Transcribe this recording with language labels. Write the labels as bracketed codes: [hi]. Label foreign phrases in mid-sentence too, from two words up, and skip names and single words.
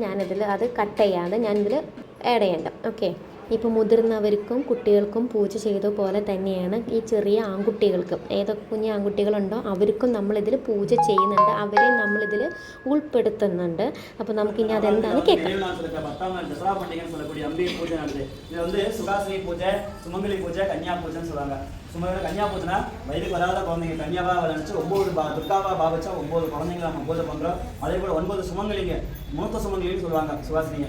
[ml] ഞാനിതിൽ അത് കട്ട് ചെയ്യാതെ ഞാനിതിൽ ആഡ് ചെയ്യണ്ട. ഓക്കെ, ഇപ്പോൾ മുതിർന്നവർക്കും കുട്ടികൾക്കും പൂജ ചെയ്ത പോലെ തന്നെയാണ് ഈ ചെറിയ ആൺകുട്ടികൾക്കും, ഏതൊക്കെ കുഞ്ഞു ആൺകുട്ടികളുണ്ടോ അവർക്കും നമ്മളിതിൽ പൂജ ചെയ്യുന്നുണ്ട്, അവരെ നമ്മളിതിൽ ഉൾപ്പെടുത്തുന്നുണ്ട്. അപ്പോൾ നമുക്കിനി അതെന്താണ് കേൾക്കാം. [ta] கன்னியா பூஜைனா வயதுக்கு வராத குழந்தைங்க கன்னியாவாக நினச்சி 9 துர்காவாக பாவிச்சா 9 குழந்தைங்களை நம்ம பூஜை பண்ணுறோம். அதே போல் 9 சுமங்கலிங்க மூத்த சுமங்கலின்னு சொல்லுவாங்க சுவாசினிங்க.